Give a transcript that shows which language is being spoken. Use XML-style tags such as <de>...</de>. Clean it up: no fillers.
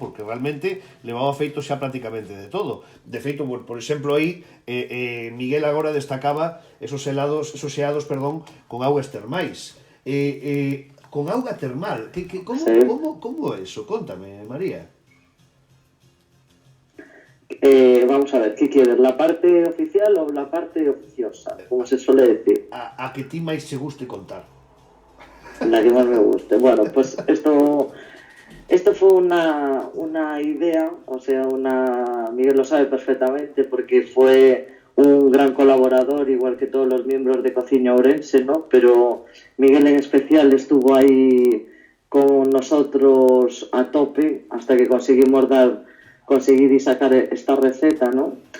<gl>Porque realmente levaba feito xa prácticamente de todo. De feito, por exemplo, aí Miguel agora destacaba esos xeados, con augas termais. Con auga termal. Como é eso? Contame, María.</gl> <es>Vamos a ver, ¿qué quieres? ¿La parte oficial o la parte oficiosa? Como se suele decir.</es> <gl>A que ti máis che guste contar.</gl> <es>la que más me guste. Bueno, pues esto fue una idea, o sea, Miguel lo sabe perfectamente porque fue un gran colaborador, igual que todos los miembros de Cociña Ourense, ¿no? Pero Miguel en especial estuvo ahí con nosotros a tope hasta que conseguir y sacar esta receta, ¿no?</es>